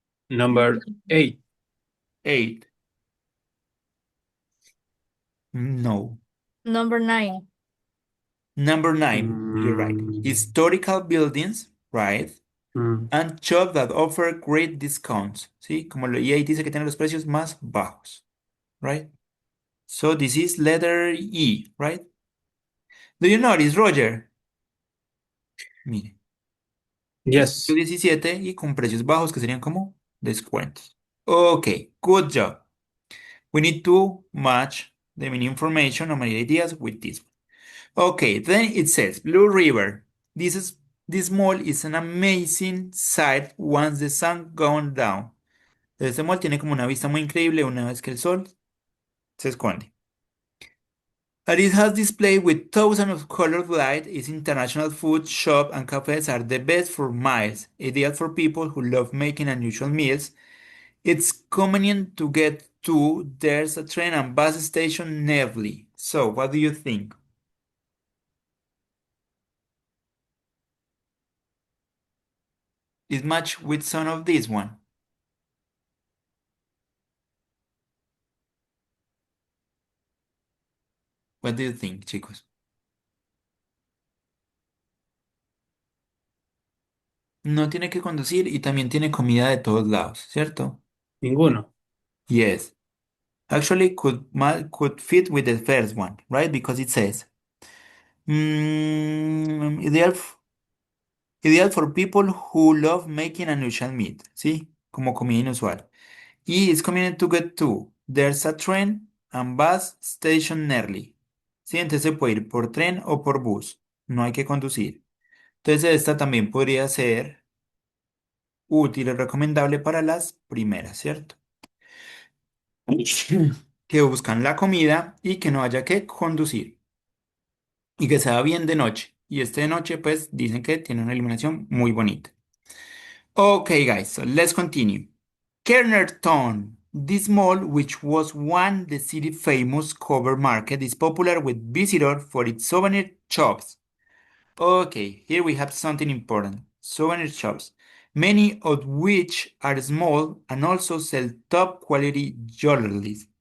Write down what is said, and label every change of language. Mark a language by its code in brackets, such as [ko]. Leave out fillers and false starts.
[en] Number 8. 8. No. Number 9. Number 9, you're right. Historical buildings, right? And shops that offer great discounts. [es] ¿Sí? Como leí ahí dice que tienen los precios más bajos, right? [en] So this is letter E, right? Do you notice, Roger? Mire, Yes. [es] 17 y con precios bajos que serían como descuentos. [en] Okay, good job. We need to match the mini information or my ideas with this one. Okay, then it says Blue River. This mall is an amazing sight once the sun gone down. [es] Este mall tiene como una vista muy increíble una vez que el sol se esconde. [en] And it has display with thousands of colored lights. Its international food shop and cafes are the best for miles. Ideal for people who love making unusual meals. It's convenient to get to. There's a train and bus station nearly. So, what do you think? Is match with some of this one? What do you think, chicos? [es] No tiene que conducir y también tiene comida de todos lados, ¿cierto? Ninguno. [en] Yes. Actually, could fit with the first one, right? Because it says, ideal for people who love making unusual meat, ¿sí? [es] Como comida inusual. [en] Y it's convenient to get to. There's a train and bus station nearly. [es] ¿Sí? Entonces se puede ir por tren o por bus. No hay que conducir. Entonces esta también podría ser útil y recomendable para las primeras, ¿cierto? Que buscan la comida y que no haya que conducir. y que se va bien de noche. Y este de noche, pues dicen que tiene una iluminación muy bonita. [en] Okay, guys, so let's continue. Kernerton. This mall, which was one the city famous cover market, is popular with visitors for its souvenir shops. Okay, here we have something important. Souvenir shops, many of which are small and also sell top quality jewelry.